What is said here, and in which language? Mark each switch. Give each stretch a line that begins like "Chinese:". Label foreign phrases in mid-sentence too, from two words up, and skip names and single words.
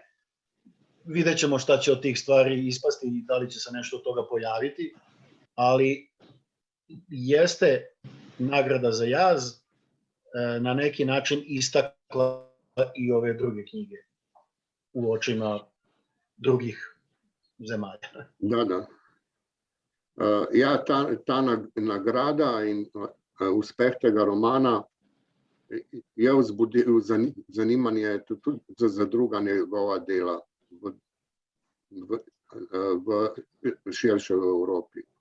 Serbian: Vidjet ćemo šta će od tih stvari ispasti i da li će se nešto od toga pojaviti, ali jeste nagrada za jaz na neki način istakla i ove druge knjige u očima drugih zemalja. Da.
Slovenian: Ja, ta nagrada in uspeh tega romana je vzbudil zanimanje tudi za druga njegova dela v širši Evropi.